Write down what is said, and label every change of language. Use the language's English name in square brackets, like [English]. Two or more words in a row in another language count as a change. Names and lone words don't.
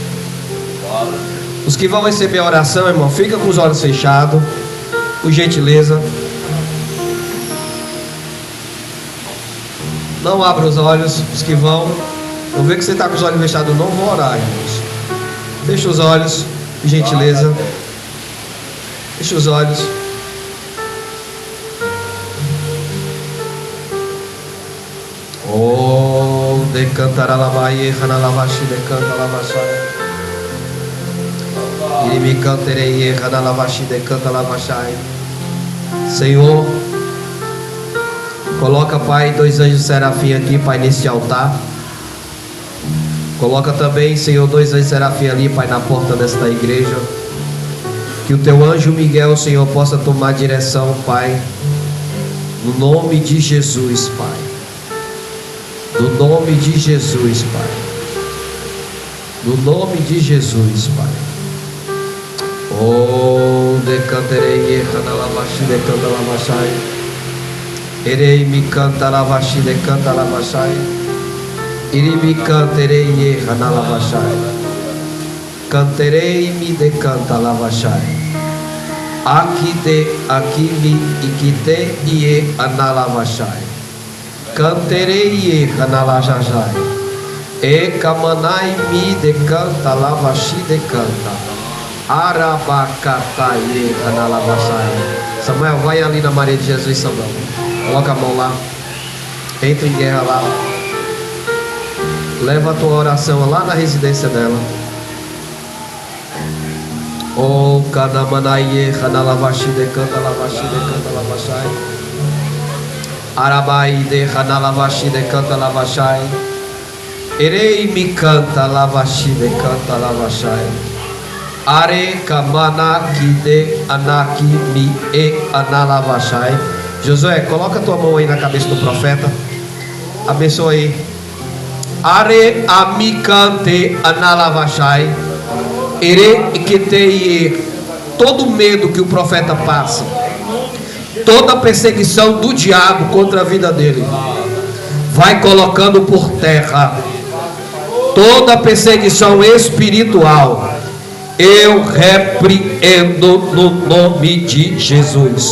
[Portuguese] Os que vão receber a oração, irmão, fica com os olhos fechados, por gentileza. Não abra os olhos, os que vão. Eu vejo que você está com os olhos fechados, não vou orar, irmãos. Fecha os olhos, por gentileza. Fecha os olhos. Oh, decantará lavaie, ranalavashi, decanta lavachai. Irimi canterei, ranalavashi, decanta lavachai. Senhor, coloca, Pai, 2 anjos serafim aqui, Pai, nesse altar. Coloca também, Senhor, 2 anjos serafim ali, Pai, na porta desta igreja. Que o teu anjo Miguel, Senhor, possa tomar direção, Pai, no nome de Jesus, Pai. No nome de Jesus, Pai. No nome de Jesus, Pai. Oh, decanterei, ranalavashi, decanta lavachai. Erei me canta lavashi, decanta lavachai. Iri me canterei, ranalavashi. Canterei me decanta lavachai. Aqui me ikite ie analavachai. Canterei ranalajajai. E kamanai me decanta lavashi decanta. Arabacatai analavachai. Samuel, vai ali na Maria de Jesus, Samuel. Coloca a mão lá. Entra em guerra lá. Leva a tua oração lá na residência dela. Oh, Kanamanai, Hanalavashi, decanta lavachai. Arabai de Hanalavashi, decanta lavachai. Erei me canta lavashi, decanta lavachai. Are kamana kide anaki mi e analavachai. Josué, coloca tua mão aí na cabeça do profeta. Abençoa aí. Are amikante analavachai. Ere que tem todo medo que o profeta passa, toda perseguição do diabo contra a vida dele, vai colocando por terra. Toda perseguição espiritual, eu repreendo no nome de Jesus.